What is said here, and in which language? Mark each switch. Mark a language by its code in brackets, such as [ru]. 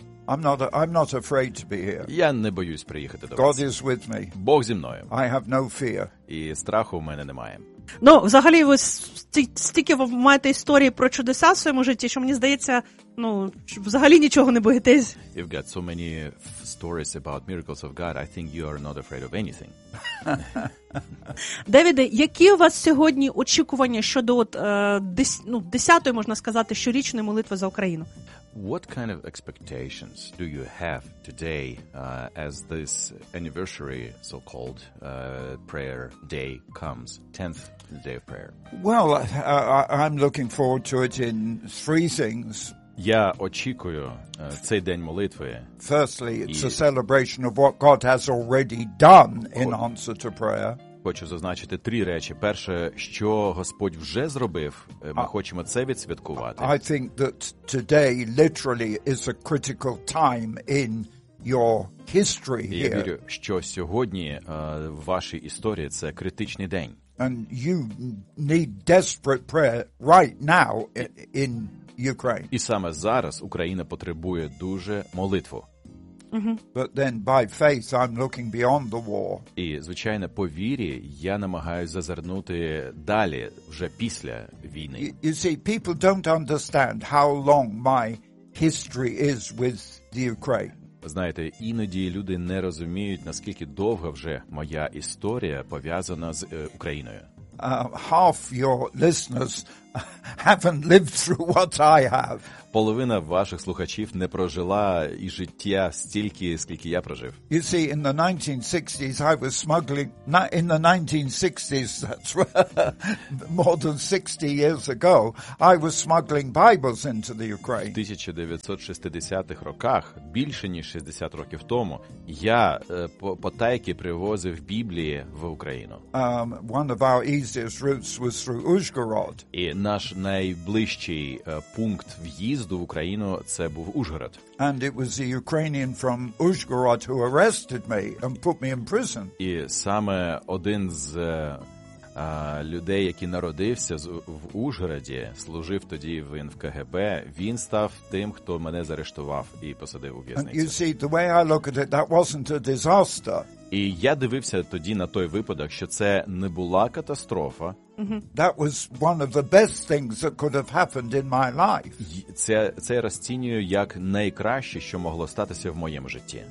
[en] I'm not afraid to be here. [uk] Я не боюсь приїхати до вас. [en] God is with me. [uk] Бог зі мною. [en] I have no fear. [uk] І страху в мене немає. Ну, взагалі, ви стільки маєте історії про чудеса в своєму житті, що мені здається, ну, взагалі нічого не боїтесь. [en] You've got so many stories about miracles of God, I think you are not afraid of anything. [uk] Девіде, які у вас сьогодні очікування щодо десятої, можна сказати, щорічної молитви за Україну? [en] What kind of expectations do you have today as this anniversary, so-called prayer day comes, 10th day of prayer? Well, I'm looking forward to it in three things. [uk] Я очікую цей день молитви. [en] Firstly, it's a celebration of what God has already done in answer to prayer. [uk] Хочу зазначити три речі. Перше, що Господь вже зробив, ми хочемо це відсвяткувати. [en] I think that today literally is a critical time in your history here. [uk] Я вірю, що сьогодні в вашій історії це критичний день. [en] And you need desperate prayer right now in Ukraine. [uk] І саме зараз Україна потребує дуже молитву. [en] But then by faith I'm looking beyond the war. [uk] І звичайно, по вірі я намагаюся зазирнути далі, вже після війни. [en] You see, people don't understand how long my history is with the Ukraine. [uk] Знаєте, іноді люди не розуміють, наскільки довго вже моя історія пов'язана з Україною. [en] Half your listeners haven't lived through what I have. [uk] Половина ваших слухачів не прожила і життя стільки, скільки я прожив. [en] You see, in the 1960s I was smuggling, in the 1960s, that's more than 60 years ago, I was smuggling Bibles into the Ukraine. [uk] В 1960-х роках, більше ніж 60 років тому, я потайки привозив Біблії в Україну. [en] One of our easiest routes was through Ужгород. [uk] І наш найближчий пункт в'їзду в Україну це був Ужгород. [en] And it was the Ukrainian from Ужгород who arrested me and put me in prison. [uk] І саме один з людей, який народився в Ужгороді, служив тоді він в КГБ, він став тим, хто мене заарештував і посадив у в'язницю. [en] And you see, the way I look at it, that wasn't a disaster. [uk] І я дивився тоді на той випадок, що це не була катастрофа. [en] That was one of the best things that could have happened in my life. [uk] Це я розцінюю як найкраще, що могло статися в моєму житті.